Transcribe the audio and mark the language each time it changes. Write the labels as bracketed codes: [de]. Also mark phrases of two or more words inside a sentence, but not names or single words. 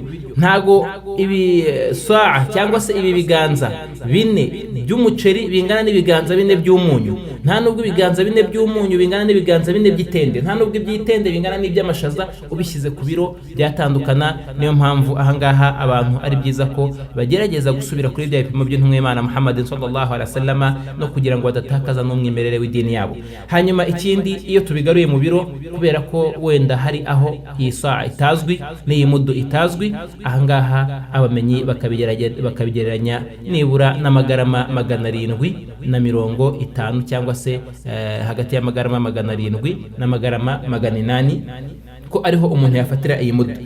[rw] Ntago ibi saa cyangwa se ibi biganza 4 by'umuceri bingana n'ibiganza 4 by'umunyu, nta nubwo ibiganza 4 by'umunyu bingana n'ibiganza 4 by'itende, nta nubwo iby'itende bingana n'iby'amashaza. Ubishyize ku biro byatandukana. Niyo mpamvu ahangaha abantu ari byiza ko bagerageza gusubira kuri bya bipimo by'intumwa y'Imana Muhammadin [ar] صلى الله عليه وسلم, [rw] no kugira ngo badatakaza n'umwimerere w'idini yabo. Hanyuma ikindi, iyo tubigaruye mu biro, kubera ko wenda hari aho iyi saa itazwi n'iyi mudu itazwi, ahangaha abamenyi bakabigereranya nibura n'amagarama 750 cyangwa se hagati y'amagarama 700 n'amagarama 800, ko ariho umuntu yafatira iyi mudu.